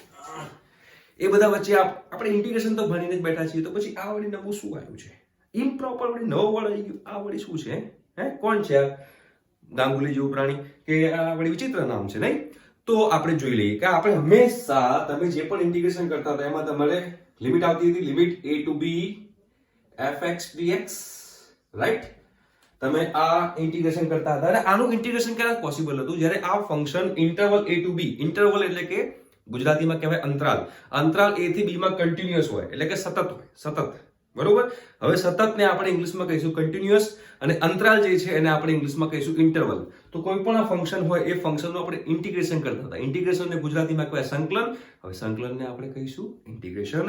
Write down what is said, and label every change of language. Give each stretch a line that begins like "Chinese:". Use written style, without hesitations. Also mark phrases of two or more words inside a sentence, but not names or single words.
Gujarati: એ બધા વચ્ચે આપણે ઇન્ટિગ્રેશન તો ભણીને જ બેઠા છીએ, તો પછી આ વળી નવું શું આવ્યું છે? ઇમ્પ્રોપર વળી નવો વર્ડ આવી ગયું, આ વળી શું છે? કોણ છે આ ગાંગુલી જેવું પ્રાણી કે આ વળી વિચિત્ર નામ છે, નહીં? તો આપણે જોઈ લઈએ કે આપણે હંમેશા તમે જે પણ ઇન્ટિગ્રેશન કરતા હતા એમાં તમારે લિમિટ આવતી હતી, લિમિટ a to b fx dx, રાઈટ? તમે આ ઇન્ટિગ્રેશન કરતા હતા અને આનું ઇન્ટિગ્રેશન ક્યારે પોસિબલ હતું? જ્યારે આ ફંક્શન ઇન્ટરવલ a to b, ઇન્ટરવલ એટલે કે ગુજરાતીમાં કહેવાય અંતરાલ, અંતરાલ a થી b માં કન્ટિન્યુઅસ હોય, એટલે કે સતત હોય, સતત, બરોબર? હવે સતતને આપણે ઇંગ્લિશમાં કહીશું કન્ટિન્યુઅસ અને અંતરાલ જે છે એને આપણે ઇંગ્લિશમાં કહીશું ઇન્ટરવલ। તો કોઈ પણ આ ફંક્શન હોય એ ફંક્શનનું આપણે ઇન્ટિગ્રેશન કરતા હતા, ઇન્ટિગ્રેશનને ગુજરાતીમાં કહેવાય સંકલન, હવે સંકલનને આપણે કહીશું ઇન્ટિગ્રેશન।